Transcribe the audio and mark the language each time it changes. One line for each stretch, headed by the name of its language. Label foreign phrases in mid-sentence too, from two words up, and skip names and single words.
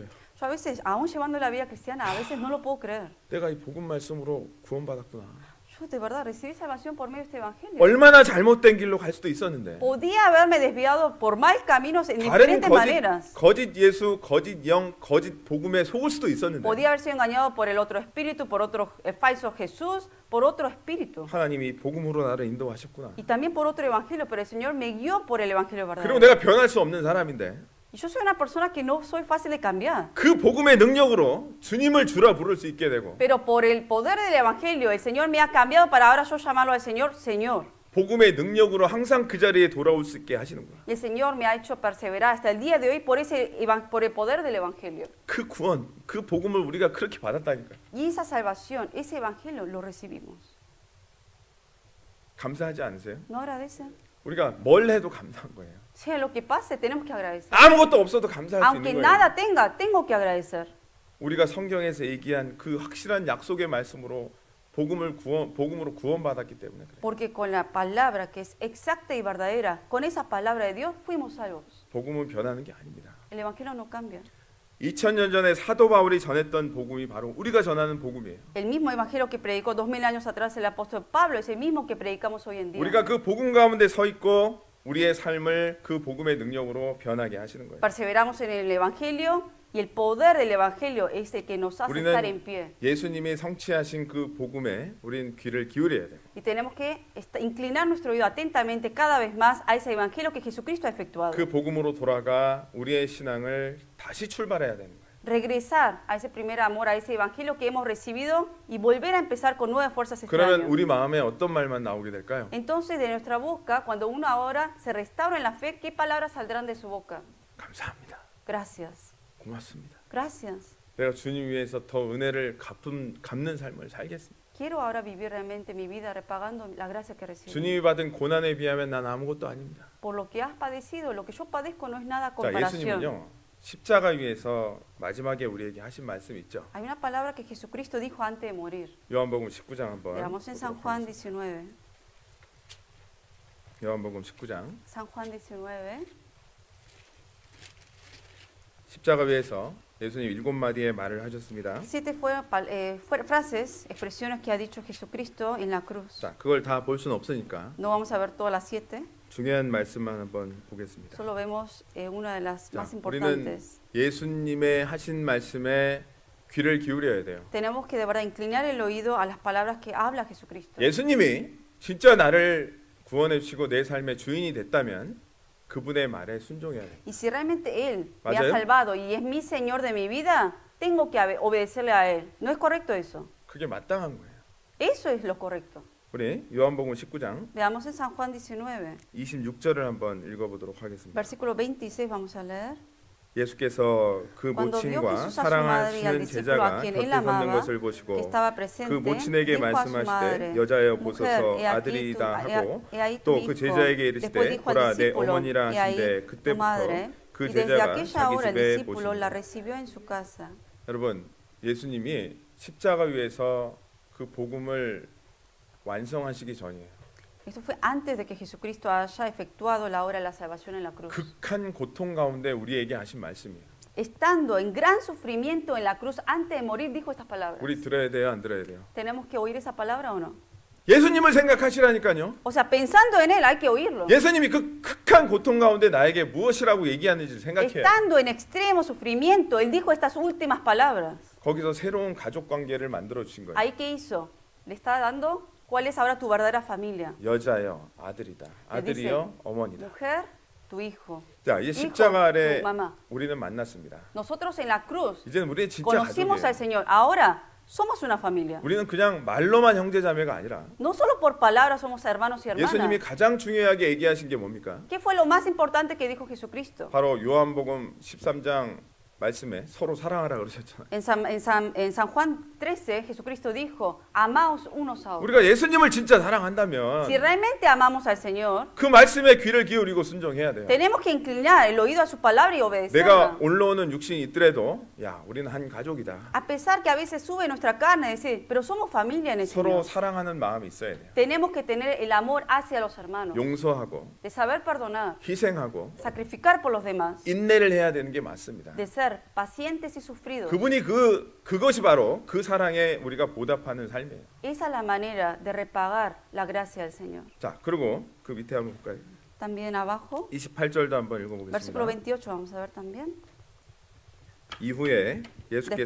Spanish: Yo a veces, aún llevando la vida cristiana, a veces no lo puedo creer.
Korean: 내가 이 복음 말씀으로 구원받았구나.
Spanish: Yo de verdad recibí salvación por medio de este evangelio.
Korean: 얼마나 잘못된 길로 갈 수도 있었는데
Spanish: Podía haberme desviado por mal caminos en
Korean: 다른
Spanish: diferentes maneras.
Korean: 거짓 예수, 거짓 영, 거짓 복음에 속을 수도 있었는데
Spanish: Podía haber sido engañado por el otro espíritu, por otro falso Jesús, por otro espíritu.
Korean: 하나님이 복음으로 나를 인도하셨구나.
Spanish: Y también por otro evangelio, pero el Señor me guió por el evangelio
Korean: 그리고
Spanish: verdadero.
Korean: 내가 변할 수 없는 사람인데
Spanish: Y yo soy una persona que no soy fácil de cambiar.
Korean: 그 복음의 능력으로 주님을 주라 부를 수 있게 되고
Spanish: Pero por el poder del evangelio, el Señor me ha cambiado para ahora yo llamarlo al Señor, Señor.
Korean: 복음의 능력으로 항상 그 자리에 돌아올 수 있게 하시는 거야.
Spanish: Y el Señor me ha hecho perseverar hasta el día de hoy por por el poder del evangelio.
Korean: 그 구원, 그 복음을 우리가 그렇게 받았다니까.
Spanish: Y esa salvación, ese evangelio lo recibimos.
Korean: 감사하지 않으세요?
Spanish: ¿No agradecen?
Korean: 우리가 뭘 해도 감사한 거예요.
Spanish: Sea lo que pase, tenemos que agradecer.
Korean: 아무것도 없어도 감사할 수
Spanish: Aunque
Korean: 있는 거예요.
Spanish: nada tenga, tengo que agradecer.
Korean: 우리가 성경에서 얘기한 그 확실한 약속의 말씀으로 복음으로 구원받았기 때문에 그래요.
Spanish: Porque con la palabra que es exacta y verdadera, con esa palabra de Dios fuimos salvos.
Korean: 복음은 변하는 게 아닙니다.
Spanish: El evangelio no cambia.
Korean: 2000년 전에 사도 바울이 전했던 복음이 바로 우리가 전하는 복음이에요.
Spanish: El mismo evangelio que predicó 2000 años atrás el apóstol Pablo es el mismo que predicamos hoy en día.
Korean: 우리가 그 복음 가운데 서 있고 우리의 삶을 그 복음의 능력으로 변하게 하시는 거예요.
Spanish: Perseveramos en el evangelio y el poder del evangelio es el que nos hace estar en pie.
Korean: 우리는 예수님이 성취하신 그 복음에 우린 귀를 기울여야 돼요.
Spanish: Y tenemos que inclinar nuestro oído atentamente cada vez más a ese evangelio que Jesucristo ha efectuado.
Korean: 그 복음으로 돌아가 우리의 신앙을 다시 출발해야 되는 거예요.
Spanish: Regresar a ese primer amor, a ese evangelio que hemos recibido y volver a empezar con nuevas fuerzas este
Korean: 그러면
Spanish: año.
Korean: 우리 마음에 어떤 말만 나오게 될까요?
Spanish: Entonces, de nuestra boca, cuando uno ahora se restaura en la fe, ¿qué palabras saldrán de su boca?
Korean: 감사합니다.
Spanish: Gracias.
Korean: 고맙습니다.
Spanish: Gracias.
Korean: 내가 주님 위해서 더 은혜를 갚는 삶을 살겠습니다.
Spanish: Quiero ahora vivir realmente mi vida repagando la gracia que recibí.
Korean: 주님이 받은 고난에 비하면 난 아무것도 아닙니다.
Spanish: Por lo que has padecido, lo que yo padezco no es nada
Korean: 자,
Spanish: comparación.
Korean: 예수님은요. 십자가 위에서 마지막에 우리에게 하신 말씀이 있죠.
Spanish: Hay una palabra que Jesucristo dijo antes de morir.
Korean: 요한복음 19장 한번.
Spanish: Leamos en San Juan 19.
Korean: 요한복음 19장
Spanish: San Juan 19,
Korean: 십자가 위에서 예수님 7마디의 말을 하셨습니다.
Spanish: 7 frases, expresiones que ha dicho Jesucristo en la cruz.
Korean: 자, 그걸 다 볼 수는 없으니까
Spanish: No vamos a ver todas las 7,
Korean: 중요한 말씀만 한번 보겠습니다.
Spanish: solo vemos una de las
Korean: 자,
Spanish: más
Korean: 우리는
Spanish: importantes.
Korean: 예수님의 하신 말씀에 귀를 기울여야 돼요.
Spanish: Tenemos que de verdad inclinar el oído a las palabras que habla Jesucristo.
Korean: 예수님이 진짜 나를 구원해 주시고 내 삶의 주인이 됐다면 그분의 말에 순종해야 돼요.
Spanish: Y si realmente Él me ha
Korean: ¿맞아요?
Spanish: salvado y es mi Señor de mi vida, tengo que obedecerle a Él. ¿No es correcto eso?
Korean: 그게 마땅한 거예요.
Spanish: Eso es lo correcto.
Korean: 우리 요한복음 19장
Spanish: Veamos en San Juan 19,
Korean: 26절을 한번 읽어보도록 하겠습니다.
Spanish: versículo 26, vamos a leer.
Korean: 예수께서 그
Spanish: Cuando vio
Korean: 모친과
Spanish: Jesús a su madre y al
Korean: 사랑하시는
Spanish: discípulo a
Korean: 제자가
Spanish: quien
Korean: 곁에
Spanish: él
Korean: 섰는
Spanish: amaba,
Korean: 것을
Spanish: que
Korean: 보시고
Spanish: estaba presente,
Korean: 그 모친에게
Spanish: dijo a su
Korean: 말씀하시되
Spanish: madre,
Korean: 여자여
Spanish: Mujer,
Korean: 보소서
Spanish: he aquí
Korean: 아들이다 하고
Spanish: he ahí tu
Korean: 또 그
Spanish: hijo.
Korean: 제자에게
Spanish: Después
Korean: 이르시되
Spanish: dijo al
Korean: 보라 내
Spanish: discípulo,
Korean: 어머니라
Spanish: he ahí
Korean: 하신대
Spanish: tu
Korean: 그때부터
Spanish: madre.
Korean: 그
Spanish: Y desde
Korean: 제자가
Spanish: aquella
Korean: 자기
Spanish: hora el
Korean: 집에
Spanish: discípulo la
Korean: 보십니다.
Spanish: recibió en su casa.
Korean: 여러분 예수님이 십자가 위에서 그 복음을 완성하시기 전이에요.
Spanish: Esto fue antes de que Jesucristo haya efectuado la obra de la salvación en la cruz.
Korean: 극한 고통 가운데 우리에게 하신 말씀이에요.
Spanish: Estando en gran sufrimiento en la cruz, antes de morir, dijo estas palabras.
Korean: 우리 들어야 돼요, 안 들어야 돼요?
Spanish: ¿Tenemos que oír esa palabra o no?
Korean: 예수님을 생각하시라니까요.
Spanish: O sea, pensando en Él hay que oírlo.
Korean: 예수님이 그 극한 고통 가운데 나에게 무엇이라고 얘기하는지 생각해요.
Spanish: Estando en extremo sufrimiento, Él dijo estas últimas palabras.
Korean: 거기서 새로운 가족 관계를 만들어 주신 거예요.
Spanish: ¿Ahí qué hizo? Le está dando cuál es ahora tu verdadera familia.
Korean: 여자여 아들이다. 아들이여 어머니다.
Spanish: Mujer, tu hijo.
Korean: 자, 이
Spanish: Hijo,
Korean: 십자가 아래
Spanish: tu mamá.
Korean: 우리는 만났습니다.
Spanish: Nosotros en la cruz
Korean: 이제는 우리의 진짜
Spanish: conocimos al
Korean: 가족이에요.
Spanish: Señor. Ahora somos una familia.
Korean: 우리는 그냥 말로만 형제자매가 아니라
Spanish: No solo por palabras somos hermanos y
Korean: 예수님이
Spanish: hermanas.
Korean: 가장 중요하게 얘기하신 게 뭡니까?
Spanish: ¿Qué fue lo más importante que dijo Jesucristo?
Korean: 바로 요한복음 13장 말씀에 서로 사랑하라 그러셨잖아요.
Spanish: En San Juan 13, Jesucristo dijo, amaos unos a otros.
Korean: 우리가 예수님을 진짜 사랑한다면
Spanish: Si realmente amamos al Señor,
Korean: 그 말씀에 귀를 기울이고 순종해야 돼요.
Spanish: tenemos que inclinar el oído a su palabra y
Korean: 내가
Spanish: obedecerla.
Korean: 올라오는 육신이 있더라도 야, 우리는 한 가족이다.
Spanish: A pesar que a veces sube nuestra carne, decir, pero somos familia en el
Korean: 서로
Spanish: Señor.
Korean: 사랑하는 마음이 있어야 돼요.
Spanish: Tenemos que tener el amor hacia los hermanos,
Korean: 용서하고
Spanish: de saber perdonar,
Korean: 희생하고
Spanish: sacrificar por los demás,
Korean: 인내를 해야 되는 게 맞습니다.
Spanish: de ser pacientes y sufridos.
Korean: 그분이 그것이 바로 그 사랑에 우리가 보답하는 삶이에요.
Spanish: Esa es la manera de repagar la gracia del Señor.
Korean: 자, 그리고 그 밑에 한번 볼까요?
Spanish: También abajo,
Korean: 28절도 한번
Spanish: versículo
Korean: 읽어보겠습니다.
Spanish: 28, vamos a ver también.
Korean: 이후에 예수께서